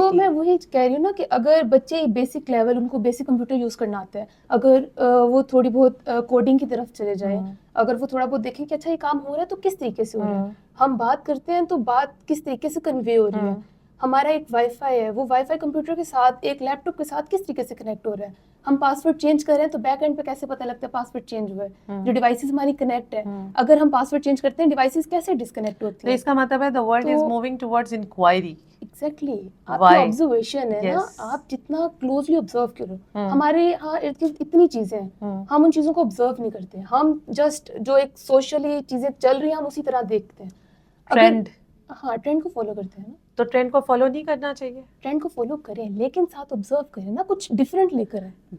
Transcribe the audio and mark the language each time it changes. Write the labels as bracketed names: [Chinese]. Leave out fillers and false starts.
[Urdu] تو میں وہی کہہ رہی ہوں نا کہ اگر بچے بیسک لیول ان کو بیسک کمپیوٹر یوز کرنا آتا ہے, اگر وہ تھوڑی بہت کوڈنگ کی طرف چلے جائیں, اگر وہ تھوڑا بہت دیکھیں کہ اچھا یہ کام ہو رہا ہے تو کس طریقے سے ہو رہا ہے, ہم بات کرتے ہیں تو بات کس طریقے سے کنوے ہو رہی ہے, ہمارا ایک وائی فائی ہے, وہ وائی فائی کمپیوٹر کے ساتھ ایک لیپ ٹاپ کے ساتھ کس طریقے سے کنیکٹ ہو رہا ہے, ہم پاسورڈ چینج کر رہے ہیں تو بیک اینڈ پہ کیسے پتہ لگتا ہے پاسورڈ چینج ہوا ہے, جو ڈیوائسز ہماری کنیکٹ ہے, اگر ہم پاسورڈ چینج کرتے ہیں ڈیوائسز کیسے ڈسکنیکٹ ہوتی ہیں. اس کا مطلب ہے [English] the world is moving towards inquiry. [Urdu] Exactly, آپ کی آبزرویشن ہے نا, آپ جتنا کلوزلی آبزرو کرو. ہمارے یہاں اتنی چیزیں ہیں, ہم ان چیزوں کو آبزرو نہیں کرتے, ہم جسٹ جو ایک سوشلی چیزیں چل رہی ہیں ہم اسی طرح دیکھتے ہیں. ٹرینڈ, ہاں ٹرینڈ کو فالو کرتے ہیں نا, تو ٹرینڈ کو فالو نہیں کرنا چاہیے. ٹرینڈ کو فالو کریں لیکن ساتھ آبزرو کریں نا, کچھ ڈفرینٹ لے کر آئیں.